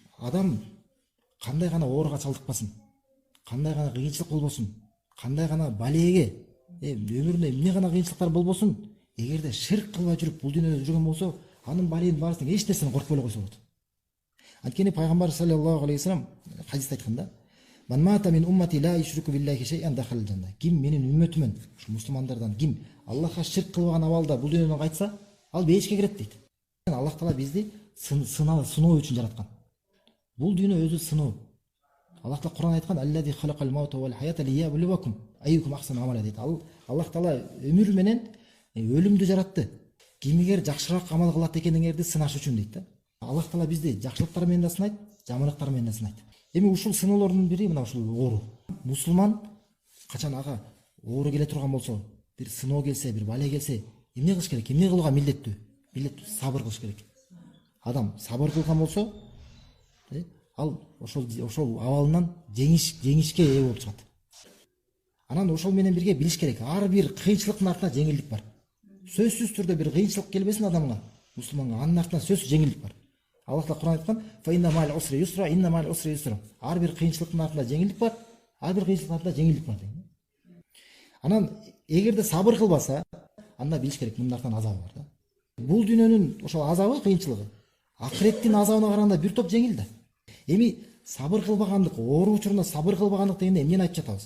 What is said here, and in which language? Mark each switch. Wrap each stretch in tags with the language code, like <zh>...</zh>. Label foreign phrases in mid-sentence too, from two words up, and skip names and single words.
<ky>адам кандай гана ооруга чалдыкпасын, кандай гана кыйынчылык болбосун, кандай гана балеге, өмүрүндө эмне гана кыйынчылыктар болбосун, эгерде ширк кылбай жүрүп бул дүйнөдө жүргөн болсо, анын баленин баарысынан эч нерсени коркпой эле койсо болот. Анткени пайгамбар</ky> <ar>صلى الله عليه وسلم</ar> <ky>хадисте айткан да:</ky> <ar>"من مات من أمتي لا يشرك بالله شيئا دخل الجنة".</ar> <ky>Ким менин үммөтүмөн, мусулмандардан ким Аллахка ширк кылбаган абалда бул дүйнөдөн кайтса, ал бейишке кирет дейт. Аллах Таала бизди сыноо үчүн жараткан. Бул дүйнө өзү сыноо. Аллах Таала Кур'ан айткан:</ky> <ar>"الذي خلق الموت والحياة ليبلوكم أيكم أحسن عملا" дейт.</ar> <ky>Аллах Таала өмүр менен өлүмдү жаратты. Кимигер жакшыраак амал кылат экениңерди сынаш үчүн дейт да. Аллах Таала бизди жакшылыктар менен да сынайт, жаманлыктар менен да сынайт. Эми ушул сыноолордун бири мына ушул оору. Мусулман качан ага оору келе турган болсо, бир сыноо келсе, бир бале келсе, эмне кылыш керек? Эмне кылууга милдеттүү? Милдеттүү сабыр кылыш керек. Адам сабыр кылган болсо, ал ошол абалынан жеңишке ээ болуп чыгат. Анан ошол менен бирге билиш керек, ар бир кыйынчылыктын артында жеңилдик бар. Сөзсүз түрдө бир кыйынчылык келбесин адамга, мусулманга, анын артынан сөзсүз жеңилдик бар. Аллах Таала Кур'ан айткан:</ky> <ar>"فإن مع العسر يسرا، إن مع العسر يسرا".</ar> <ky>Ар бир кыйынчылыктын артында жеңилдик бар, ар бир кыйынчылыктын артында жеңилдик бар деген. Анан эгерде сабыр кылбаса, анда билиш керек, мынын артынан азабы бар да. Бул дүйнөнүн ошол азабы, кыйынчылыгы акыреттин азабына караганда бир топ жеңил да. Эми сабыр кылбагандык, оору учурунда сабыр кылбагандык дегенде эмнени айтып жатабыз?</ky>